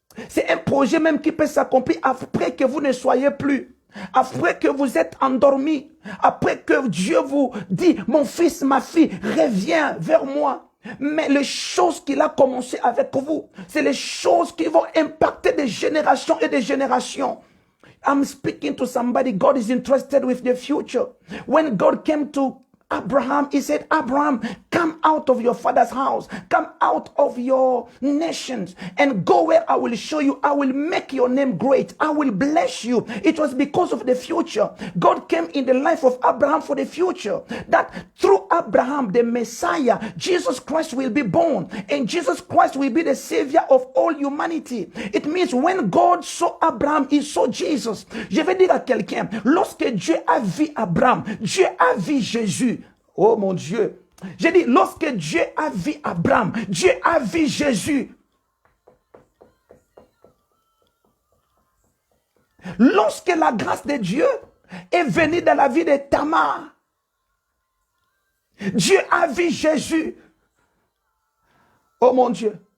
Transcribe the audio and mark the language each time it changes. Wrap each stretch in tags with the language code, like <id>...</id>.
<fr>C'est un projet même qui peut s'accomplir après que vous ne soyez plus. Après que vous êtes endormi. Après que Dieu vous dit, mon fils, ma fille, reviens vers moi. Mais les choses qu'il a commencé avec vous, c'est les choses qui vont impacter des générations et des générations.</fr> <en>I'm speaking to somebody. God is interested with the future. When God came to Abraham, he said, Abraham, come out of your father's house, come out of your nations and go where I will show you. I will make your name great. I will bless you. It was because of the future. God came in the life of Abraham for the future. That through Abraham, the Messiah, Jesus Christ will be born. And Jesus Christ will be the savior of all humanity. It means when God saw Abraham, he saw Jesus.</en> <fr>Je vais dire à quelqu'un, lorsque Dieu a vu Abraham, Dieu a vu Jésus. Oh mon Dieu. J'ai dit, lorsque Dieu a vu Abraham, Dieu a vu Jésus. Lorsque la grâce de Dieu est venue dans la vie de Tamar, Dieu a vu Jésus. Oh mon Dieu.</fr>